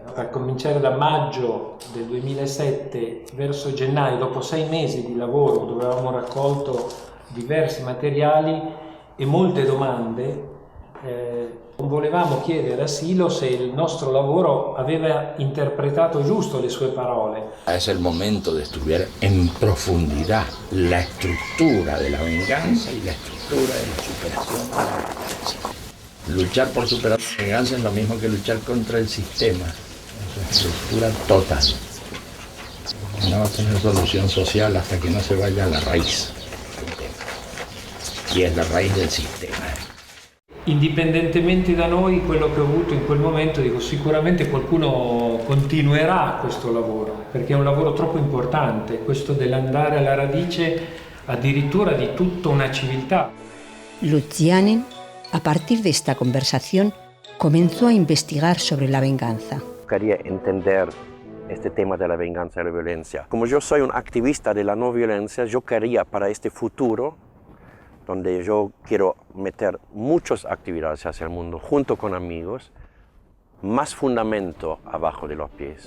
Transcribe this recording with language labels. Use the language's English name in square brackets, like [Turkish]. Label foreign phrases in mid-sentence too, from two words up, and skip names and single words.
[Italian] A cominciare da maggio del 2007 verso gennaio, dopo 6 mesi di lavoro dove avevamo raccolto diversi materiali e molte domande, volevamo chiedere a Silo se il nostro lavoro aveva interpretato giusto le sue parole. [Spanish] Es el momento de estudiar en profundidad la estructura de la venganza y la estructura de la superación de la venganza. Luchar por superar la venganza es lo mismo que luchar contra el sistema, es una estructura total. No va a tener solución social hasta que no se vaya a la raíz del tema. Y es la raíz del sistema. [Italian] Indipendentemente da noi, quello che ho avuto in quel momento, dico sicuramente qualcuno continuerà questo lavoro, perché è un lavoro troppo importante, questo dell'andare alla radice addirittura di tutta una civiltà. [Spanish] Lucianen, a partir de esta conversación, comenzó a investigar sobre la venganza. Quería entender este tema de la venganza y la violencia. Como yo soy un activista de la no violencia, yo quería para este futuro donde yo quiero meter muchas actividades hacia el mundo, junto con amigos, más fundamento abajo de los pies.